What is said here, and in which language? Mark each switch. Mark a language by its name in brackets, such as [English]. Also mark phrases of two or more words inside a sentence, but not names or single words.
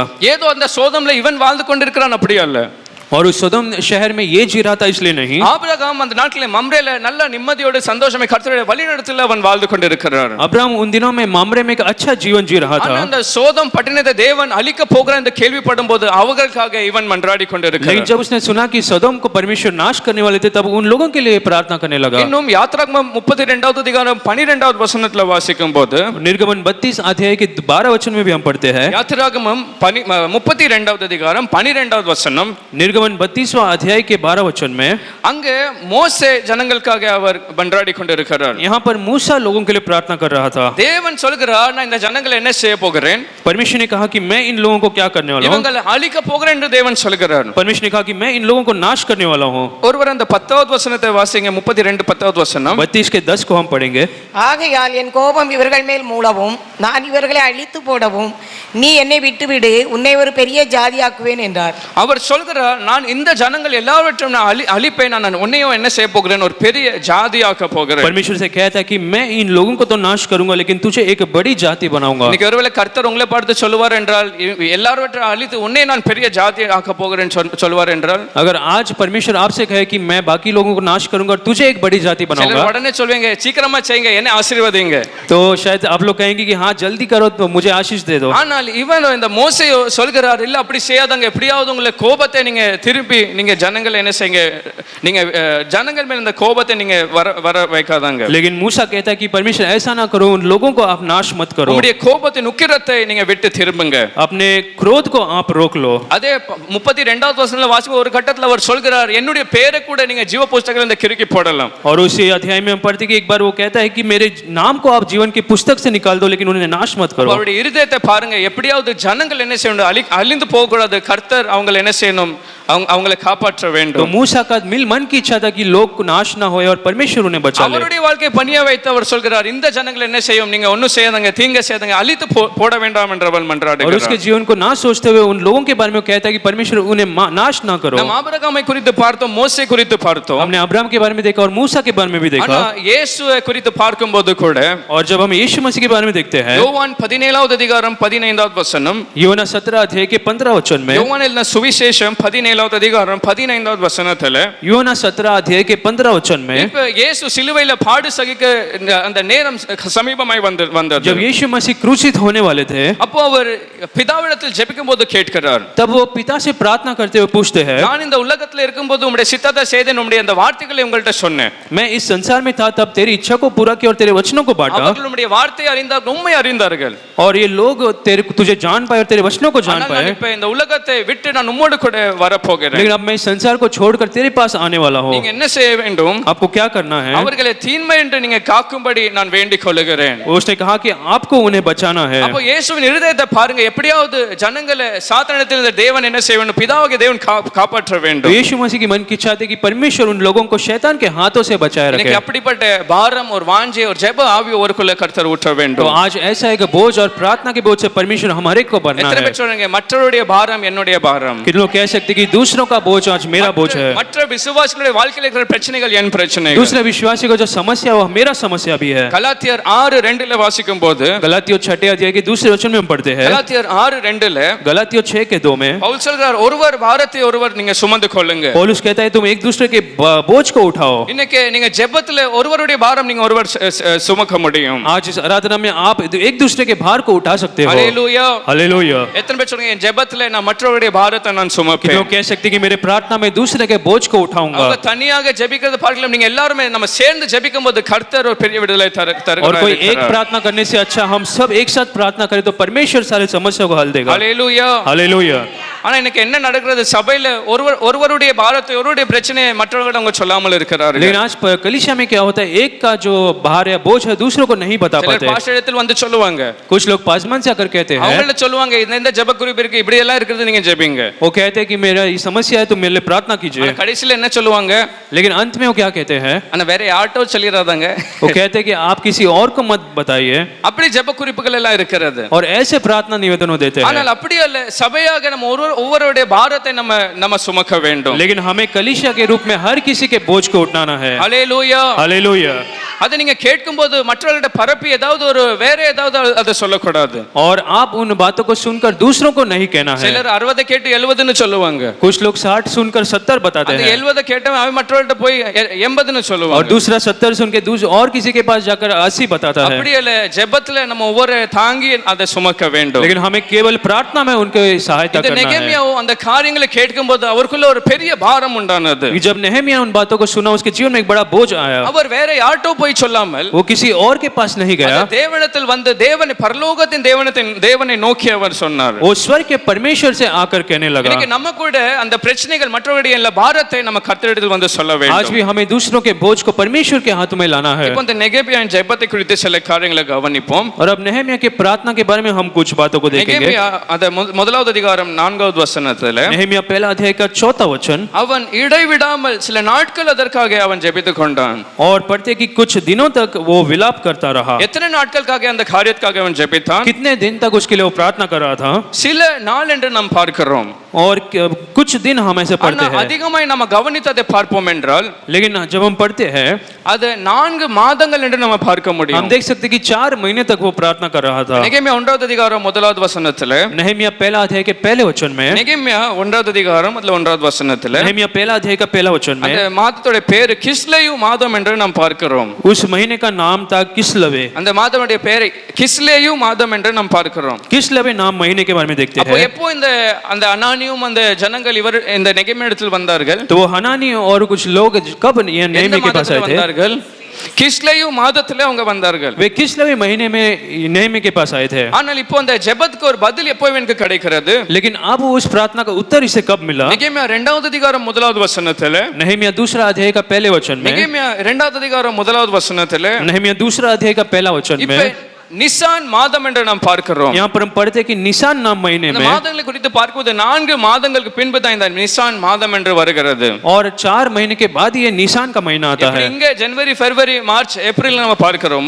[Tamil] ஏதோ அந்த சோதம்ல இவன் வாழ்ந்து கொண்டிருக்கிறான் அப்படி அல்ல. [Hindi] और उस सदोम शहर में ये जी रहा था इसलिए नहीं। [Tamil] ஆபிரகாம் அந்த நாட்டிலே மம்ரேல நல்ல நிம்மதியோடு சந்தோஷமாய் கர்த்தருடைய வழிநடத்தல அவன் வாழ்ந்து கொண்டிருக்கிறார். [Hindi] अब्राहम उन दिनों में मामरे में एक अच्छा जीवन जी रहा [Tamil] ஆனா [Hindi] था। [Tamil] அந்த சோதம் பட்டணத்தை தேவன் அழிக்க போகிறார் என்று கேள்விப்படும்போது அவர்களுக்காக இவன் மன்றாடி [Hindi] लेकिन [Tamil] கொண்டிருக்கிறார். [Hindi] जब उसने सुना कि सदोम को परमेश्वर नाश करने वाले थे तब उन लोगों के लिए प्रार्थना करने लगा। [Tamil] இன்னும் யாத்ராகமம் 32வது அதிகாரம் 12வது வசனத்துல வாசிக்கும்போது, [Hindi] निर्गमन 32 अध्याय के 12 वचन में भी हम पढ़ते हैं। [Tamil] யாத்ராகமம் 32வது அதிகாரம் 12வது வசனம். [Hindi] निर्गमन 32वां अध्याय के 12 वचन में [Tamil] அங்கே மோசே ஜனங்களுக்காக அவர் மன்றாடி கொண்டிருக்கிறார். [Hindi] यहाँ पर मूसा लोगों के लिए प्रार्थना कर रहा था। [Tamil] தேவன் சொல்கிறார், நான் இந்த ஜனங்களை என்ன செய்ய போகிறேன்? [Hindi] परमेश्वर ने कहा कि मैं इन लोगों को क्या करने वाला हूँ। [Tamil] இவங்களை அழிக்க போகிறேன் என்று தேவன் சொல்கிறார். [Hindi] परमेश्वर ने कहा कि मैं इन लोगों को नाश करने वाला हूँ। [Tamil] ஒருவர் அந்த 10வது வசனத்தை வாசிங்க. 32 10வது வசனம். [Hindi] 32 के 10 को हम पढ़ेंगे। [Tamil] ஆகையால் என் கோபம் இவர்கள் மேல் மூளவும் நான் இவர்களை அழித்து போடவும் நீ என்னை விட்டுவிடு, உன்னை ஒரு பெரிய ஜாதியாக்குவேன் என்றார். அவர் சொல்கிறார், நான் இந்த ஜனங்கள் எல்லாவற்றையும் நான் அழிப்பேன், நான் உன்னையும் என்ன செய்ய போகிறேன்? ஒரு பெரிய ஜாதியாக்க போகிறேன். [Hindi] परमेश्वर से कहता है कि मैं इन लोगों को तो नाश करूंगा लेकिन तुझे एक बड़ी जाति बनाऊंगा। [Tamil] இன்னைக்கு ஒருவேளை கர்த்தர் உங்களை பார்த்து சொல்லுவார் என்றால், எல்லாவற்றையும் அழித்து உன்னை நான் பெரிய ஜாதி ஆக்க போகிறேன் சொல்லுவார் என்றால், [Hindi] अगर आज परमेश्वर आपसे कहे कि मैं बाकी लोगों को नाश करूंगा और तुझे एक बड़ी जाति बनाऊंगा, [Tamil] சிலர் உடனே சொல்வீங்க, சீக்கிரமா செய்யுங்க, என்ன ஆசீர்வதிங்க. [Hindi] तो शायद आप लोग कहेंगे कि हाँ जल्दी करो तो मुझे आशीष दे दो। [Tamil] ஆனால் இவன் இந்த மோசே சொல்கிறார், இல்ல அப்படி செய்யாதங்க, எப்படியாவது உங்களை கோபத்தை நீங்க திருப்பி நீங்க ஜனங்கள் என்ன செய்யுங்க, நீங்க ஜனங்கள் மேல இந்த கோபத்தை நீங்க வர வைக்காதாங்க. [Hindi] लेकिन मूसा कहता है कि परमेश्वर ऐसा ना करो, उन लोगों को आप नाश मत करो, [Tamil] உங்களுடைய கோபத்தின் உக்கிரத்தை நீங்க விட்டு திரும்புங்க, [Hindi] अपने क्रोध को आप रोक लो। [Tamil] அதே 32வது வசனத்துல வாசிக்கும் ஒரு கட்டத்துல அவர் சொல்கிறார், என்னுடைய பேரை கூட நீங்க ஜீவ புஸ்தகத்துல இந்த கிறுக்கி போடலாம். [Hindi] और उसी अध्याय में हम पढ़ते कि एक बार वो कहता है कि मेरे नाम को आप जीवन की पुस्तक से निकाल दो लेकिन उन्हें नाश मत करो। [Tamil] அவருடைய இருதயத்தை பாருங்க, எப்படியாவது ஜனங்கள் என்ன செய்யணும், அழிந்து போக கூடாது, கர்த்தர் அவங்களை என்ன செய்யணும், அவங்களை காப்பாற்ற [Hindi] तो [Tamil] வேண்டும். [Hindi] मूसा का मन की इच्छा था कि लोग को नाश ना होए और परमेश्वर उन्हें बचा ले। [Tamil] அவருடைய வாழ்க்கை பணியா வைத்து அவர் சொல்கிறார், இந்த ஜனங்கள் என்ன செய்யும், நீங்க ஒன்னும் செய்யாதங்க, தீங்க செய்யாதங்க, அழித்து போட வேண்டாம் என்றவள் [Hindi] और [Tamil] மன்றாடுகிறார். [Hindi] उसके जीवन को ना सोचते हुए उन लोगों के बारे में कहता है कि परमेश्वर उन्हें नाश ना करो। [Tamil] நாம் ஆபிரகாமை குறித்து பார்த்தோம், மோசே குறித்து பார்த்தோம், [Hindi] हमने अब्राहम के बारे में देखा और मूसा के बारे में भी देखा। [Tamil] ஆனா இயேசுவை குறித்து பார்க்கும்போது கூட, [Hindi] और जब हम यीशु मसीह के बारे में देखते हैं, [Tamil] யோவான் 17வது அதிகாரம் 15வது வசனம், [Hindi] யோனா 17 अध्याय के 15 वचन में, [Tamil] யோவான் எழுதின சுவிசேஷம் 17வது அதிகாரம் 15வது வசனத்துல, [Hindi] யோனா 17 अध्याय के 15 वचन में, [Tamil] இப்ப இயேசு சிலுவையில பாடு சகிக்க அந்த நேரம் சமீபமாய் வந்தது. [Hindi] जब यीशु मसीह क्रूसित होने वाले थे, [Tamil] அப்போ அவர் பிதாவிடத்தில் ஜெபிக்கும்போது கேட்கிறார், [Hindi] तब वो पिता से प्रार्थना करते हुए पूछते हैं, [Tamil] நான் இந்த உலகத்துல இருக்கும்போது உம்முடைய சித்தத்தை செய்தேன், உம்முடைய அந்த வார்த்தைகளை உங்கள்ட்ட சொன்னேன், [Hindi] मैं इस संसार में था तब तेरी इच्छा को पूरा किया और तेरे वचनों को बांटा, [Tamil] அவர்கள் உம்முடைய வார்த்தையை அறிந்தார்கள், உம்மை அறிந்தார்கள், [Hindi] और ये लोग तुझे जान पाए और तेरे वचनों को जान [Tamil] ஆனால் [Hindi] पाए, [Tamil] நான் இப்ப இந்த உலகத்தை விட்டு நான் உம்மோடு கூட வர வரப்போகிறேன். [Hindi] लेकिन अब मैं इस संसार को छोड़कर तेरे पास आने वाला हूँ. [Tamil] நீங்க என்ன செய்ய வேண்டும்? [Hindi] आपको क्या करना है? [Tamil] அவர்களை தீன்மை என்று நீங்க காக்கும்படி நான் வேண்டிக் கொள்கிறேன். [Hindi] उसने कहा कि आपको उन्हें बचाना है. [Tamil] அப்போ இயேசுவின் இருதயத்தை பாருங்க, எப்படியாவது ஜனங்களை சாத்தானிடத்தில் இந்த தேவன் என்ன செய்ய வேண்டும்? பிதாவாகிய தேவன் காப்பாற்ற வேண்டும். [Hindi] यीशु मसीह की मन की इच्छा थी कि परमेश्वर उन लोगों को शैतान के हाथों से बचाए रखे. [Tamil] எனக்கு அப்படிப்பட்ட பாரம் ஒரு வாஞ்சை ஒரு ஜெப ஆவி ஒருக்குள்ள கர்த்தர் ஊற்ற [Hindi] तो [Tamil] வேண்டும். [Hindi] आज ऐसा है कि बोझ और प्रार्थना के बोझ से परमेश्वर हमारे को भरना [Tamil] எத்தனை [Hindi] है. [Tamil] பேர் சொல்றீங்க மற்றவருடைய பாரம் என்னுடைய பாரம்? [Hindi] कितने लोग कह सकते कि दूसरों का बोझ आज मेरा बोझ है. [Tamil] மற்ற விசுவாசிகளுடைய வாழ்க்கையில் இருக்கிற பிரச்சனைகள் என் பிரச்சனைகள். [Hindi] दूसरे विश्वासी को जो समस्या है वो मेरा समस्या भी है. [Tamil] கலாத்தியர் 6:2 வாசிக்கும் போது, [Hindi] गलातियों 6 अध्याय के दूसरे वचन में हम पढ़ते हैं. [Tamil] கலாத்தியர் 6:2 [Hindi] गलातियों 6 के 2 में [Tamil] பவுல் சொல்றார், ஒருவர் பாரத்தை ஒருவர் நீங்க சுமந்து கொள்ளுங்க. [Hindi] पौलुस कहता है तुम एक दूसरे के बोझ को उठाओ. [Tamil] இன்னைக்கு நீங்க ஜெபத்துல ஒருவருடைய பாரம் நீங்க ஒருவர் சுமக்க முடியும். [Hindi] आज इस आराधना में आप एक दूसरे के भार को उठा सकते हो. [Tamil] ஹalleluya. [Hindi] हालेलुया. [Tamil] எத்தனை பேர் சொல்றீங்க என் ஜெபத்துல நான் மற்றவருடைய பாரத்தை நான் [Hindi] कितने [Tamil] சுமப்பேன்? [Hindi] लोग कह सकते कि मेरे प्रार्थना में दूसरे के बोझ को उठाऊंगा. [Tamil] அவங்க தனியாக ஜெபிக்கிறது பார்க்கலாம், நீங்க எல்லாரும் நம்ம சேர்ந்து ஜெபிக்கும்போது கர்த்தர் ஒரு பெரிய விடுதலை [Hindi] और कोई एक [Tamil] தருகிறார். [Hindi] प्रार्थना करने से अच्छा हम सब एक साथ प्रार्थना करें तो परमेश्वर सारे समस्या को हल देगा. [Tamil] ஹalleluya. [Hindi] हालेलुया. [Tamil] ஆனா இன்னைக்கு என்ன நடக்கிறது? சபையில ஒருவருடைய பாரத்தை ஒருவருடைய பிரச்சனையை மற்றவர்களிடம் அவங்க சொல்லாமல் இருக்கிறார்கள். [Hindi] लेकिन आज कलीसिया में क्या होता है, एक का जो भार या बोझ है दूसरों को नहीं बता [Tamil] சிலர் [Hindi] पाते. [Tamil] பாஸ்டரிடத்தில் வந்து சொல்லுவாங்க, [Hindi] कुछ लोग पासमान से आकर कहते हैं, [Tamil] அவங்கள சொல்லுவாங்க இந்த ஜெப குறிப்பு இருக்கு, இப்படி எல்லாம் இருக்குது, நீங்க ஜெபிங்க. [Hindi] वो कहते हैं कि मेरा ये समस्या है तो मेरे लिए प्रार्थना कीजिए. [Tamil] ஆனா கடைசில என்ன சொல்லுவாங்க? [Hindi] लेकिन अंत में वो क्या कहते हैं, [Tamil] ஆனா வேற யார்ட்டோ சொல்லிராதாங்க. [Hindi] वो कहते हैं कि आप किसी और को मत बताइए. [Tamil] அப்படி ஜெப குறிப்புகள் எல்லாம் இருக்கிறது. [Hindi] और ऐसे प्रार्थना निवेदन वो देते हैं. [Tamil] ஆனால் அப்படி அல்ல, சபையாக நம்ம ஒவ்வொருவருடைய பாரத்தை நம்ம சுமக்க வேண்டும். [Hindi] लेकिन हमें कलीसिया के रूप में हर किसी के बोझ को उठाना है. [Tamil] ஹalleluya. [Hindi] हालेलुया. [Tamil] அதை நீங்க கேட்கும்போது மற்றவர்களிடம் பரப்பி ஏதாவது ஒரு வேற ஏதாவது அதை சொல்லக்கூடாது. [Hindi] और आप उन बातों को सुनकर दूसरों को नहीं कहना है. [Tamil] சிலர் 60 கேட்டு 70ன்னு சொல்லுவாங்க. [Hindi] कुछ लोग 60 सुनकर 70 बताते [Tamil] அந்த [Hindi] हैं [Tamil] 70 கேட்டவன் அவன் மற்றவர்கிட்ட போய் 80ன்னு [Hindi] और [Tamil] சொல்லுவாங்க. [Hindi] दूसरा 70 सुन के और किसी के पास जाकर 80 बताता है. [Tamil] அப்படி அல்ல, ஜெபத்துல நம்ம ஒவ்வொரு தாங்கி அதை சுமக்க வேண்டும். [Hindi] लेकिन हमें केवल प्रार्थना में उनके सहायता [Tamil] இந்த [Hindi] करना है. [Tamil] நெகேமியாவும் அந்த காரியங்களை கேட்கும்போது அவருக்குள்ள ஒரு பெரிய பாரம் உண்டானது. [Hindi] जब नेहमिया उन बातों को सुना उसके जीवन में एक बड़ा बोझ आया. [Tamil] அவர் வேற யார்ட்டோ போய் சொல்லாமல் [Hindi] वो किसी और के पास नहीं गया. [Tamil] அந்த தேவனிடத்தில் வந்து தேவனை பரலோகத்தின் தேவனை நோக்கி அவர் சொன்னார். [Hindi] वो स्वर्ग के परमेश्वर से आकर कहने लगा. [Tamil] இன்னைக்கு நம்ம கூட அந்த பிரச்சனைகள் மற்றவருடைய இல்ல பாரத்தை நம்ம கர்த்தரிடத்தில் வந்து சொல்ல வேண்டும். [Hindi] आज भी हमें दूसरों के बोझ को परमेश्वर के हाथों में लाना है. [Tamil] இப்போ இந்த நெகேமியாவின் ஜெபத்தை குறித்து சில காரியங்களை கவனிப்போம். [Hindi] और अब नेहमिया के प्रार्थना के बारे में हम कुछ बातों को देखेंगे. [Tamil] நெகேமியா அந்த முதலாவது அதிகாரம் 4வது வசனத்திலே [Hindi] नेहमिया पहला अध्याय का 4था वचन, [Tamil] அவன் இடைவிடாமல் சில நாட்கள் அதற்காக அவன் ஜெபித்துக் கொண்டான். [Hindi] और पढ़ते कि कुछ दिनों तक वो विलाप करता रहा. [Tamil] எத்தனை நாட்களுக்காக அந்த காரியத்துக்காக அவன் ஜெபித்தான்? [Hindi] कितने दिन तक उसके लिए वो प्रार्थना कर रहा था. [Tamil] சில நாள் என்று நாம் பார்க்கிறோம். [Hindi] और कुछ दिन हम ऐसे पढ़ते [Tamil] ஆனா [Hindi] हैं. [Tamil] அதிகமாய் நம்ம கவனித்ததை பார்ப்போம் என்றால் [Hindi] लेकिन जब हम पढ़ते हैं [Tamil] அது 4 மாதங்கள் என்று நம்ம பார்க்க [Hindi] हम [Tamil] முடியும். [Hindi] देख सकते हैं कि 4 महीने तक वो प्रार्थना कर रहा था. [Tamil] நெகேமியா 1வது அதிகாரம் 1வது வசனத்திலே [Hindi] नेहमिया पहला अध्याय के पहले वचन में, [Tamil] நெகேமியா 1வது அதிகாரம் அதுல 1வது வசனத்திலே [Hindi] नेहमिया पहला अध्याय का पहला वचन [Tamil] அந்த [Hindi] में [Tamil] மாதத்தோட பேரு கிஸ்லேயு மாதம் என்று நாம் பார்க்கிறோம். [Hindi] उस महीने का नाम था किस्लवे. [Tamil] அந்த மாதமுடைய பேரை கிஸ்லேயு மாதம் என்று நாம் பார்க்கிறோம். [Hindi] किस्लवे नाम महीने के बारे में देखते [Tamil] அப்போ [Hindi] हैं. [Tamil] எப்போ அந்த அனானியும் அந்த ஜனங்கள் இவர் இந்த நெகேமியா இடத்தில் வந்தார்கள்? [Hindi] तो वो हनानी और कुछ लोग कब ये [Tamil] எந்த [Hindi] नेहमिया के पास [Tamil] மாதத்துல [Hindi] आए थे? [Tamil] வந்தார்கள்? கிஸ்லேயு மாதத்திலே அவங்க வந்தார்கள். [Hindi] वे किस्लवे महीने में नेहमिया के पास आए थे. [Tamil] ஆனால் இப்போ அந்த ஜெபத்துக்கு ஒரு பதில் எப்போ எனக்கு கிடைக்கிறது? [Hindi] लेकिन अब उस प्रार्थना का उत्तर इसे कब मिला? [Tamil] நெகேமியா 2வது அதிகாரம் 1வது வசனத்திலே [Hindi] नेहमिया दूसरा अध्याय का पहले वचन में, [Tamil] நெகேமியா 2வது அதிகாரம் 1வது வசனத்திலே [Hindi] नेहमिया दूसरा अध्याय का पहला वचन [Tamil] இப்ப [Hindi] में [Tamil] நிசான் மாதம் என்று நாம் பார்க்கிறோம். [Hindi] यहाँ पर हम पढ़ते हैं कि निसान नाम महीने [Tamil] இந்த [Hindi] में, [Tamil] மாதங்களை குறித்து பார்க்கும்போது 4 மாதங்களுக்கு பின்பு தான் இந்த நிசான் மாதம் என்று வருகிறது. [Hindi] और 4 महीने के बाद ये निसान का महीना आता है. [Tamil] இங்க ஜனவரி பிப்ரவரி மார்ச் ஏப்ரல் நம்ம பார்க்கிறோமோ,